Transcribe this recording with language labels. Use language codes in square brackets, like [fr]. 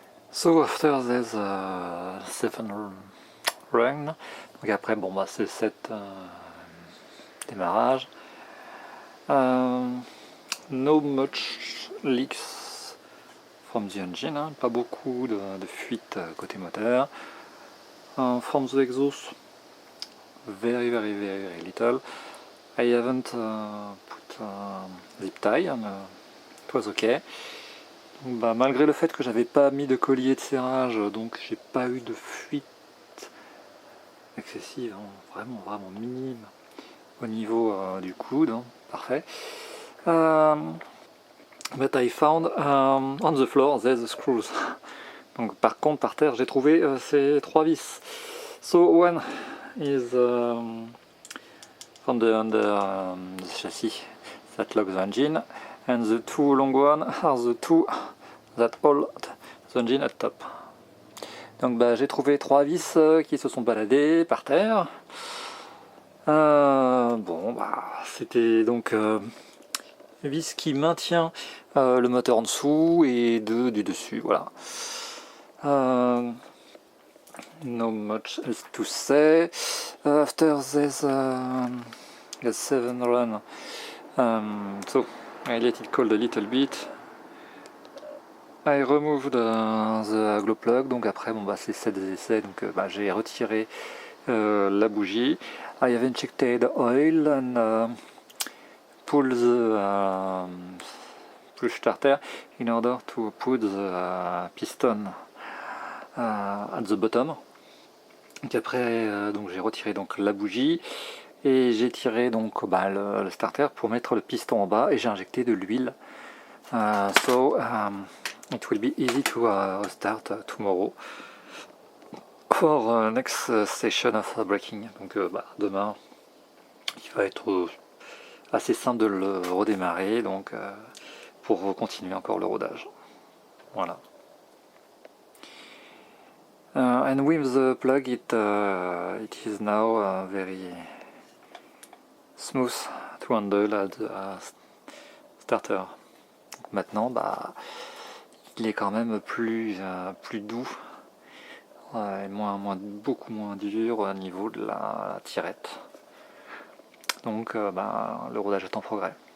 [en] So after there's 7 run, [fr] donc après bon bah c'est 7 démarrages. [en] No much leaks from the engine, [fr] pas beaucoup de fuite côté moteur. [en] From the exhaust, very little. I haven't put zip tie, and it was okay. [fr] Donc, bah, malgré le fait que j'avais pas mis de collier de serrage, donc j'ai pas eu de fuite excessive, vraiment minime au niveau du coude, parfait. [en] But I found on the floor there's the screws. [fr] Donc par contre par terre j'ai trouvé ces 3 vis. [en] So one is from the chassis that locks the engine, and the 2 long ones are the 2 that hold the engine at top. [fr] Donc bah, j'ai trouvé 3 vis qui se sont baladées par terre. Bon bah c'était donc vis qui maintient le moteur en dessous et 2 du dessus, voilà. [en] No much else to say. After this a 7 run, so I let it cool a little bit. I removed the glow plug, [fr] donc après bon bah c'est 7 essais, donc bah, j'ai retiré la bougie. [en] I have injected oil and pull the push starter in order to put the piston at the bottom. [fr] Donc après donc j'ai retiré donc la bougie et j'ai tiré donc bah, le starter pour mettre le piston en bas et j'ai injecté de l'huile. [en] So it will be easy to start tomorrow for next session of braking. [fr] Donc bah, demain il va être assez simple de le redémarrer, donc pour continuer encore le rodage. Voilà. [en] And with the plug it is now very smooth to handle at the starter. [fr] Donc maintenant bah, il est quand même plus doux et beaucoup moins dur au niveau de la tirette. Donc bah, le rodage est en progrès.